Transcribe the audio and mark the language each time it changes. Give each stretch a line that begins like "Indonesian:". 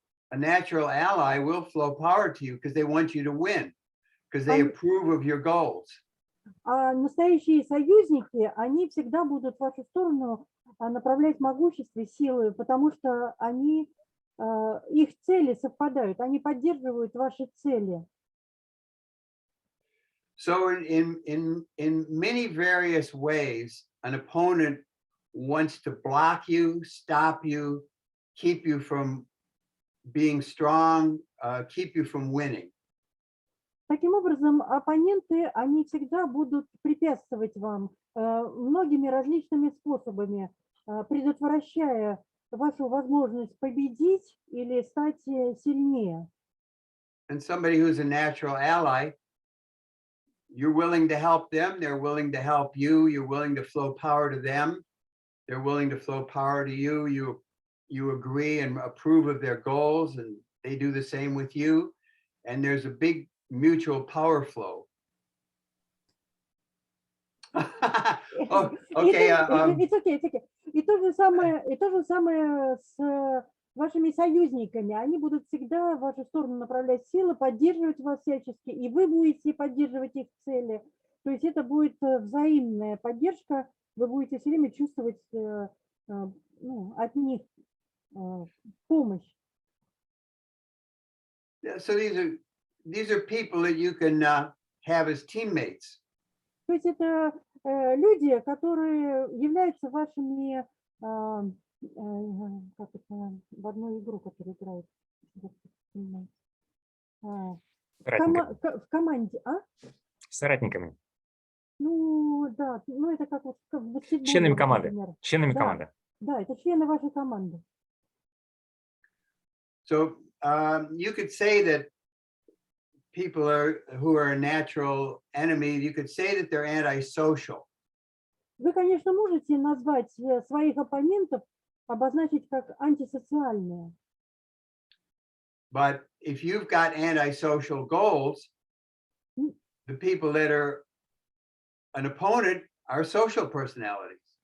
English: A natural ally will flow power to you because they want you to win, because they approve of your goals.
Russian: А настоящие союзники, они всегда будут в вашу сторону направлять могущество, силы, потому что они, их цели совпадают, они поддерживают ваши цели.
English: So in many various ways, an opponent wants to block you, stop you, keep you from being strong, keep you from winning.
Russian: Таким образом, оппоненты, они всегда будут препятствовать вам многими различными способами, предотвращая вашу возможность победить или стать сильнее.
English: And somebody who's a natural ally, you're willing to help them, they're willing to help you, you're willing to flow power to them, they're willing to flow power to you, you agree and approve of their goals, and they do the same with you, and there's a big mutual power flow. Oh, okay. It's okay.
Russian: И то же самое с вашими союзниками. Они будут всегда в вашу сторону направлять силы, поддерживать вас всячески, и вы будете поддерживать их цели. То есть это будет взаимная поддержка, вы будете все время чувствовать от них помощь.
English: So these are people that you can have as teammates.
Russian: То есть это люди, которые являются вашими, как это, в одну игру, которую играют в команде, Соратниками. Ну, да, ну это как вот в баскетболе. Членами команды. Членами Да, команды. да, это члены вашей команды.
English: So you could say that people who are a natural enemy, you could say that they're antisocial.
Russian: Вы, конечно, можете назвать своих оппонентов, обозначить как антисоциальные.
English: But if you've got antisocial goals, the people that are an opponent are social personalities.